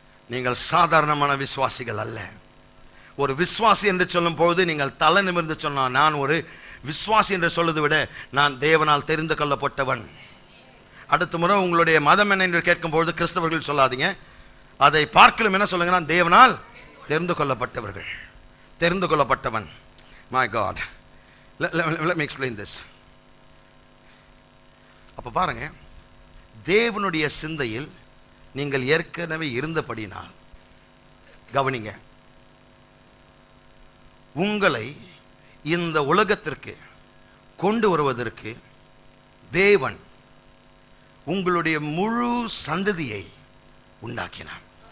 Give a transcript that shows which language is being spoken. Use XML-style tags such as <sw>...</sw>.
<ta>நீங்கள் சாதாரணமான விசுவாசிகள் அல்ல. ஒரு விசுவாசி என்று சொல்லும் பொழுது நீங்கள் தலை நிமிர்ந்து சொன்னா, நான் ஒரு விசுவாசி என்று சொல்வதை விட நான் தேவனால் தெரிந்து கொள்ளப்பட்டவன். அடுத்த முறை உங்களுடைய மதம் என்ன என்று கேட்கும் பொழுது கிறிஸ்தவர்கள் சொல்லாதீங்க, அதை பார்க்கலும் என்ன சொல்லுங்க, நான் தேவனால் தெரிந்து கொள்ளப்பட்டவர்கள், தெரிந்து கொள்ளப்பட்டவன்.</ta> <en>My God, let me explain this.</en> <ta>அப்ப பாருங்க, தேவனுடைய சிந்தையில் நீங்கள் ஏற்கனவே இருந்தபடினால் கவனிங்க, உங்களை இந்த உலகத்திற்கு கொண்டு வருவதற்கு தேவன் உங்களுடைய முழு சந்ததியை உண்டாக்கினார்.</ta>